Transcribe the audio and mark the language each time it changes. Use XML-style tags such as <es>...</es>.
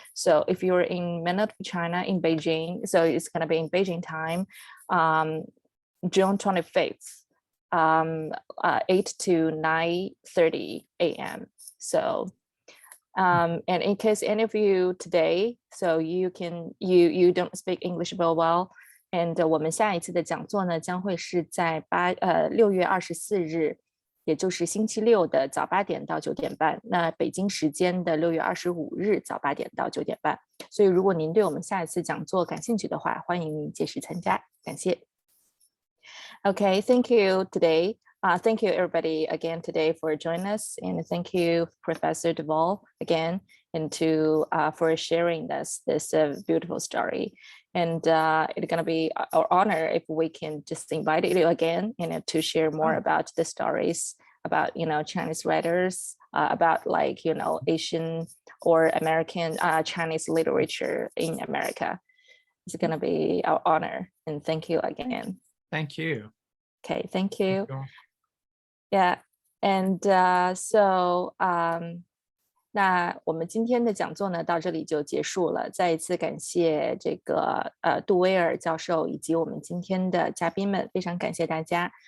<en>So if you're in mainland China in Beijing, so it's going to be in Beijing time, June 25th, 8 to 9:30 a.m. So and in case any of you today, so you don't speak English very well, and</en> <zh>我们下一次的讲座呢将会是在6月24日。也就是星期六的早8点到9点半，那北京时间的6月25日早8点到9点半。所以如果您对我们下一次讲座感兴趣的话，欢迎您届时参加。感谢。</zh> <en>Okay, thank you today. Thank you everybody again today for joining us, and thank you Professor Duvall again, and for sharing this beautiful story. And it's gonna be our honor if we can just invite you again, to share more about the stories about Chinese writers, about Asian or American Chinese literature in America. It's gonna be our honor, and thank you again. Thank you. Okay, thank you. Thank you. Yeah, and so</en> <zh>那我们今天的讲座呢到这里就结束了。再一次感谢这个杜威尔教授以及我们今天的嘉宾们，非常感谢大家。</zh>